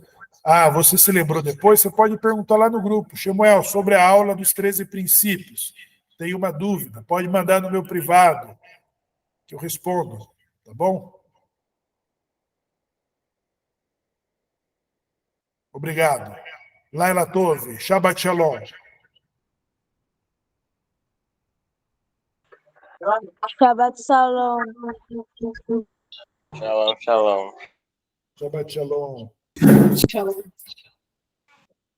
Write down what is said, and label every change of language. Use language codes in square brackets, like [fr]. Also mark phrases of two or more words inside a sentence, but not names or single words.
[pt] Ah, você se lembrou depois? Você pode perguntar lá no grupo. Samuel, sobre a aula dos 13 princípios. Tem uma dúvida? Pode mandar no meu privado, que eu respondo. Tá bom? Obrigado. [he] לילה טוב, שבת שלום. שבת שלום. שלום, שלום. שבת שלום. Shalom. לילה טוב.